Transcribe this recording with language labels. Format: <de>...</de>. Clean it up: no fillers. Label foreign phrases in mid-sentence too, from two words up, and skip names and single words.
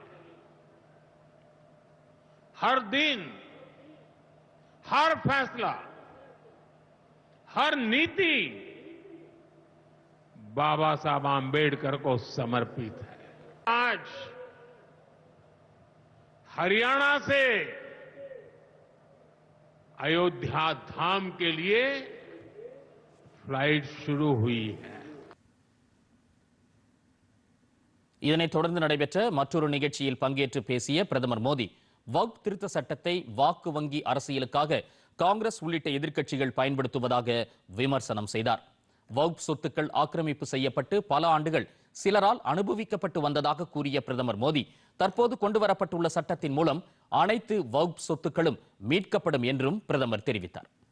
<hi>हर दिन, हर फैसला, हर नीति बाबा साहब आंबेडकर को समर्पित है। आज हरियाणा से अयोध्या धाम के लिए फ्लाइट शुरू हुई है।</hi> <ta>இதனைத் தொடர்ந்து நடைபெற்ற மற்றொரு நிகழ்ச்சியில் பங்கேற்று பேசிய பிரதமர் மோடி, வக்ஃப் திருத்த சட்டத்தை வாக்கு வங்கி அரசியலுக்காக காங்கிரஸ் உள்ளிட்ட எதிர்க்கட்சிகள் பயன்படுத்துவதாக விமர்சனம் செய்தார். வக்ஃப் சொத்துக்கள் ஆக்கிரமிப்பு செய்யப்பட்டு பல ஆண்டுகள் சிலரால் அனுபவிக்கப்பட்டு வந்ததாக கூறிய பிரதமர் மோடி, தற்போது கொண்டுவரப்பட்டுள்ள சட்டத்தின் மூலம் அனைத்து வக்ஃப் சொத்துக்களும் மீட்கப்படும் என்றும் பிரதமர் தெரிவித்தார்.</ta>